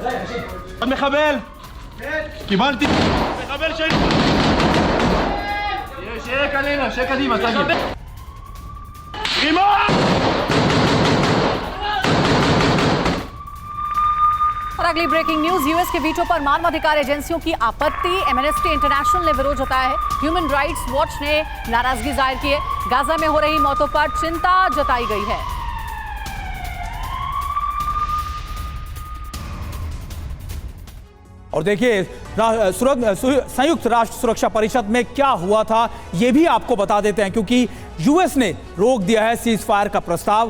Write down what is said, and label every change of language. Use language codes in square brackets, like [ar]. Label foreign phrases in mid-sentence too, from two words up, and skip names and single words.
[he] עוד מחבל? קיבלתי. מחבל שני. שיהיה קדימה, שיהיה קדימה, תגיד. רימון! [hi] और अगली [en] breaking news, [hi] यूएस के वीटो पर मानवाधिकार एजेंसियों की आपत्ति। एमनेस्टी इंटरनेशनल ने विरोध जताया है। ह्यूमन राइट्स वॉच ने नाराजगी जाहिर की है। गाजा में हो रही मौतों पर चिंता जताई गई है। और देखिए संयुक्त राष्ट्र सुरक्षा परिषद में क्या हुआ था यह भी आपको बता देते हैं, क्योंकि यूएस ने रोक दिया है [en] cease fire [hi] का प्रस्ताव।